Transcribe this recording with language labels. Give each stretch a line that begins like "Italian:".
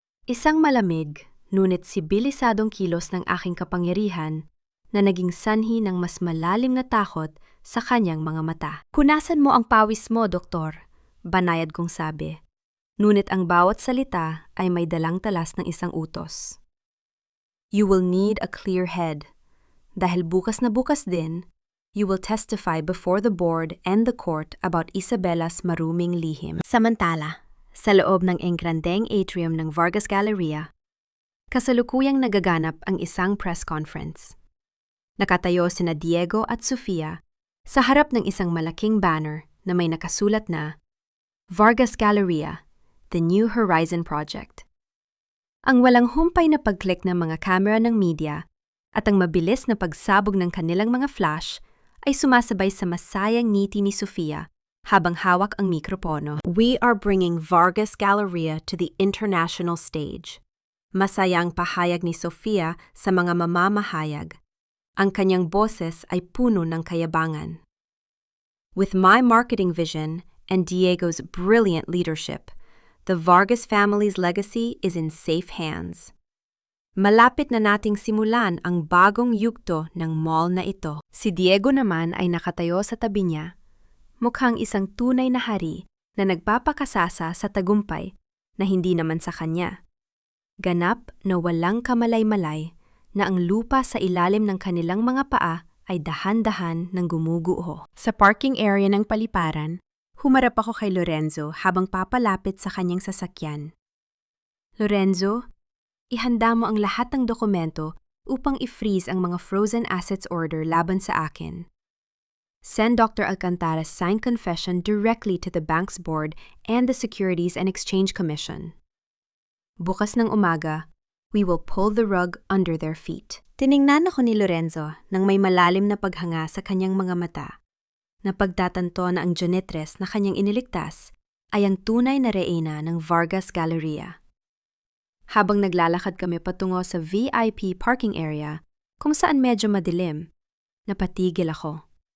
Filipino: Isang malamig, ngunit sibilisadong kilos ng aking kapangyarihan na naging sanhi ng mas malalim na takot sa kanyang mga mata. Kunasan mo ang pawis mo, doktor, banayad kong sabi. Ngunit ang bawat salita ay may dalang talas ng isang utos.
English: You will need a clear head.
Filipino: Dahil bukas na bukas din,
English: you will testify before the board and the court about Isabella's
Filipino: maruming lihim. Samantala, sa loob ng engrandeng atrium ng Vargas Galleria, kasalukuyang nagaganap ang isang press conference. Nakatayo sina Diego at Sofia sa harap ng isang malaking banner na may nakasulat na Vargas Galleria, The New Horizon Project. Ang walang humpay na pag-click ng mga kamera ng media at ang mabilis na pagsabog ng kanilang mga flash ay sumasabay sa masayang ngiti ni Sofia habang hawak ang mikropono.
English: We are bringing Vargas Galleria to the international stage.
Filipino: Masayang pahayag ni Sofia sa mga mamamahayag. Ang kanyang boses ay puno ng kayabangan.
English: With my marketing vision and Diego's brilliant leadership, the Vargas family's legacy is in safe hands.
Filipino: Malapit na nating simulan ang bagong yugto ng mall na ito. Si Diego naman ay nakatayo sa tabi niya, mukhang isang tunay na hari na nagpapakasasa sa tagumpay na hindi naman sa kanya. Ganap na walang kamalay-malay na ang lupa sa ilalim ng kanilang mga paa ay dahan-dahan ng gumuguho. Sa parking area ng paliparan, humarap ako kay Lorenzo habang papalapit sa kanyang sasakyan. Lorenzo, ihanda mo ang lahat ng dokumento upang i-freeze ang mga frozen assets order laban sa akin.
English: Send Dr. Alcantara's signed confession directly to the bank's board and the Securities and Exchange Commission.
Filipino: Bukas ng umaga,
English: we will pull the rug under their feet.
Filipino: Tiningnan ako ni Lorenzo nang may malalim na paghanga sa kanyang mga mata. Napagtatanto na ang janitress na kanyang iniligtas ay ang tunay na reyna ng Vargas Galleria. Habang naglalakad kami patungo sa VIP parking area kung saan medyo madilim, napatigil ako.